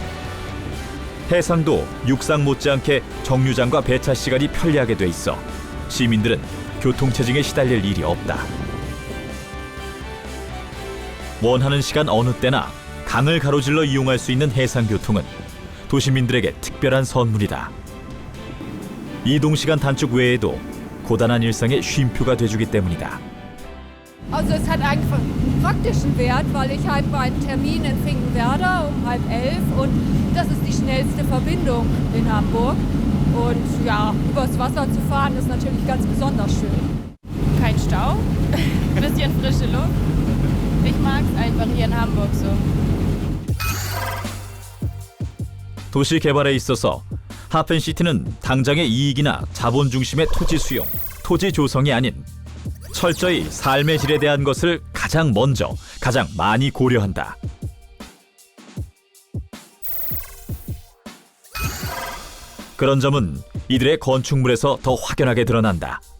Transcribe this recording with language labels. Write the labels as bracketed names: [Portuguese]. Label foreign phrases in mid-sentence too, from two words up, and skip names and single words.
[Korean] 해상도 육상 못지않게 정류장과 배차 시간이 편리하게 돼 있어 시민들은 교통체증에 시달릴 일이 없다. 원하는 시간 어느 때나 강을 가로질러 이용할 수 있는 해상교통은 도시민들에게 특별한 선물이다. 이동시간 단축 외에도 고단한 일상의 쉼표가 돼주기 때문이다. [German] Also es hat einfach einen praktischen Wert, weil ich habe einen Termin in Finkenwerder um 10:30 und das ist die schnellste Verbindung in Hamburg. Und ja, übers Wasser zu fahren ist natürlich ganz besonders schön. Kein Stau, ein bisschen frische Luft. Ich mag es einfach hier in Hamburg so. [Korean] 도시 개발에 있어서 하펜시티는 당장의 이익이나 자본 중심의 토지 수용, 토지 조성이 아닌 철저히 삶의 질에 대한 것을 가장 먼저, 가장 많이 고려한다. 그런 점은 이들의 건축물에서 더 확연하게 드러난다.